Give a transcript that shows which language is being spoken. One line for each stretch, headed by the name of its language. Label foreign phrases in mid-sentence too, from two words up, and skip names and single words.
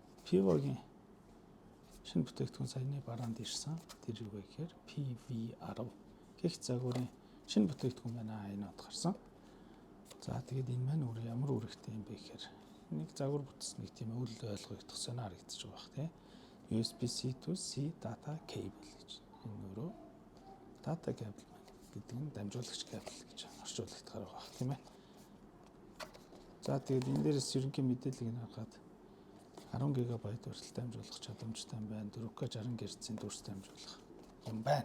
Mongolian: Pivot-гийн шинэ бүтээгдэхүүн саяны бараанд ирсэн. Тэр юу вэ гэхээр PV10 гэх загварын шинэ бүтээгдэхүүн байна. Энэ од гарсан. За тэгээд энэ маань өөр ямар үүрэгтэй юм бэ гэхээр нэг загвар бүтсэн нэг тийм үл ойлгогдох сонир харагдаж байгаа бах тий.
English: USB-C to C data cable гэж.
Mongolian: Энэ өөрөө
English: data cable
Mongolian: гэдэг нь дамжуулагч кабель гэж орчуулагдахаар байгаа бах тийм ээ. За тэгээд энэ дээрээс ерөнхий мэдээллийг харахад 10 ГБ хүртэл дамжуулах чадамжтай байна. 4К 60 Гц-ийн дүрс дамжуулах юм байна.